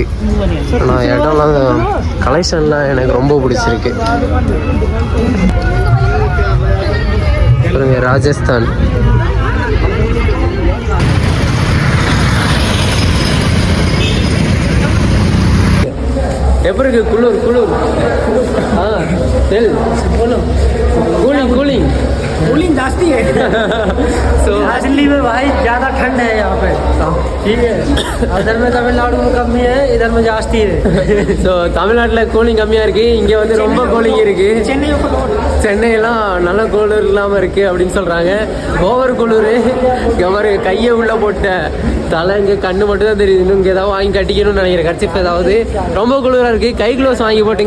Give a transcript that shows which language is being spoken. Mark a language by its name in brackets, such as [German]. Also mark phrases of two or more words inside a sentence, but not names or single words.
[Tamil] ஆனால் இடம்லாம் கலெக்ஷன்லாம் எனக்கு ரொம்ப பிடிச்சிருக்கு. பாருங்க, ராஜஸ்தான். எப்படி இருக்கு? குளிர் குளிர். [English] cooling cooling cooling [Hindi] जास्ती है। तो दिल्ली में भाई ज़्यादा ठंड है यहाँ पे, ठीक है। उधर में तमिलनाडु में कमी है, इधर में जास्ती है। [Tamil] ஸோ தமிழ்நாட்டில் கூலிங் கம்மியாக இருக்குது, இங்கே வந்து ரொம்ப கூலிங் இருக்குது. சென்னையெல்லாம் நல்ல குளிர் இல்லாமல் இருக்குது அப்படின்னு சொல்கிறாங்க. ஓவர் குளிர். இங்கே மாதிரி கையை உள்ளே போட்ட தலை, இங்கே கண்ணு மட்டும் தான் தெரியுது. இன்னும் இங்கே ஏதாவது வாங்கி கட்டிக்கணும்னு நினைக்கிறேன், கர்ச்சிப் ஏதாவது. ரொம்ப குளிராக இருக்குது. இருக்குது. கை க்ளோஸ் வாங்கி போட்டுங்க.